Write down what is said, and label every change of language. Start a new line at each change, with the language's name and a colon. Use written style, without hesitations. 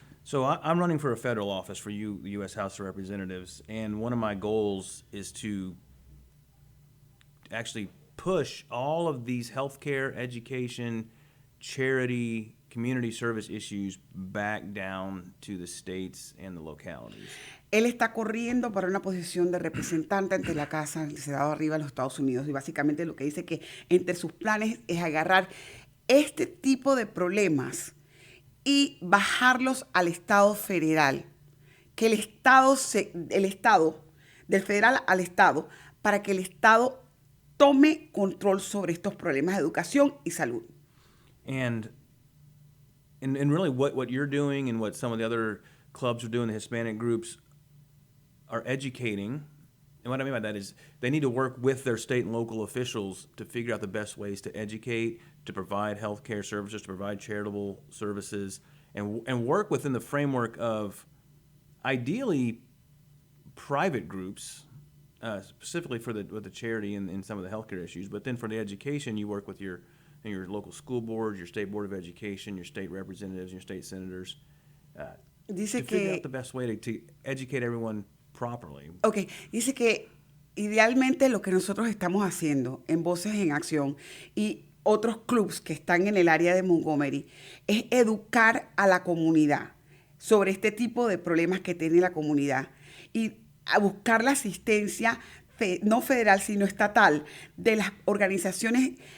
English: So I'm running for a federal office for the U.S. House of Representatives, and one of my goals is to actually push all of these healthcare, education, charity, community service issues back down to the states and the localities.
Spanish: Él está corriendo para una posición de representante ante la Casa del Senado arriba en los Estados Unidos y básicamente lo que dice que entre sus planes es agarrar este tipo de problemas y bajarlos al Estado federal, que el Estado, del federal al Estado, para que el Estado tome control sobre estos problemas de educación y salud.
English: And really what you're doing and what some of the other clubs are doing, the Hispanic groups, are educating. And what I mean by that is they need to work with their state and local officials to figure out the best ways to educate, to provide health care services, to provide charitable services, and work within the framework of ideally private groups, specifically with the charity and some of the healthcare issues. But then for the education, you work with your local school board, your state board of education, your state representatives, your state senators, to figure out the best way to educate everyone properly.
Spanish: Ok, dice que idealmente lo que nosotros estamos haciendo en Voces en Acción y otros clubs que están en el área de Montgomery es educar a la comunidad sobre este tipo de problemas que tiene la comunidad y a buscar la asistencia no federal sino estatal de las organizaciones